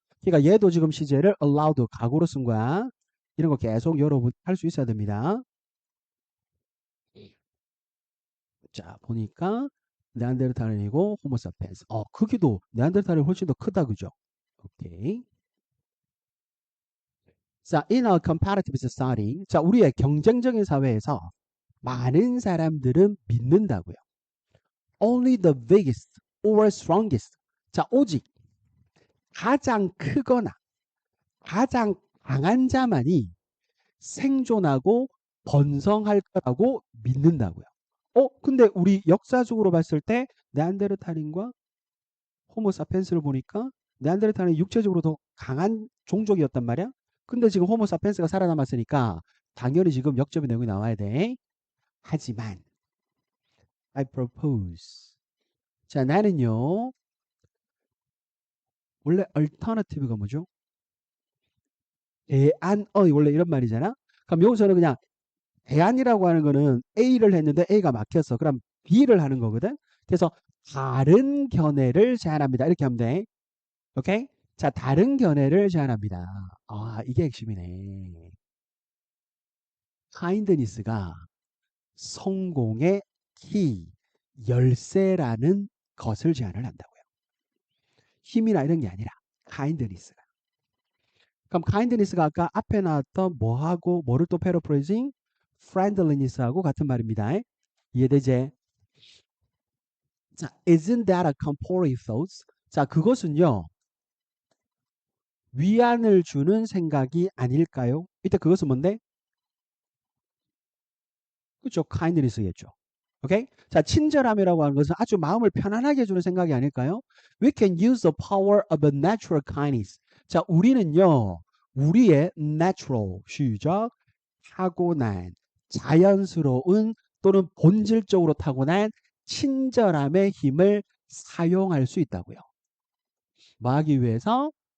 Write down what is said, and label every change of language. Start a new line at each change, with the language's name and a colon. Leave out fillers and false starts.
Korean: 그러니까 얘도 지금 시제를 allowed 과거로 쓴 거야. 이런 거 계속 여러분 할 수 있어야 됩니다. 자, 보니까 네안데르탈인이고 호모사피엔스. 크기도 네안데르탈이 훨씬 더 크다 그죠? 오케이.
English: 자, in a comparative society.
Korean: 자, 우리의 경쟁적인 사회에서 많은 사람들은 믿는다고요.
English: Only the biggest or strongest.
Korean: 자, 오직 가장 크거나 가장 강한 자만이 생존하고 번성할 거라고 믿는다고요. 근데 우리 역사적으로 봤을 때 네안데르탈인과 호모사피엔스를 보니까 네안데르탈은 육체적으로 더 강한 종족이었단 말이야. 근데 지금 호모사피엔스가 살아남았으니까 당연히 지금 역접의 내용이 나와야 돼. 하지만
English: I propose.
Korean: 자, 나는요. 원래 alternative가 뭐죠? 대안의 원래 이런 말이잖아. 그럼 여기서는 그냥 대안이라고 하는 거는 A를 했는데 A가 막혔어. 그럼 B를 하는 거거든. 그래서 다른 견해를 제안합니다. 이렇게 하면 돼. 오케이? 자, 다른 견해를 제안합니다. 이게 핵심이네. 카인드니스가 성공의 키, 열쇠라는 것을 제안을 한다고요. 힘이나 이런 게 아니라 카인드니스가. 그럼 카인드니스가 아까 앞에 나왔던 뭐하고 뭐를 또 패러프레이징? 프렌들리니스하고 같은 말입니다. 이해되지?
English: 자, isn't that a comforting thought?
Korean: 자, 그것은요. 위안을 주는 생각이 아닐까요? 이때 그것은 뭔데? 그렇죠. kindness겠죠. 오케이? 자, 친절함이라고 하는 것은 아주 마음을 편안하게 해주는 생각이 아닐까요?
English: We can use the power of a natural kindness.
Korean: 자, 우리는요. 우리의 natural, 시작, 타고난, 자연스러운 또는 본질적으로 타고난 친절함의 힘을 사용할 수 있다고요. 뭐 하기 위해서?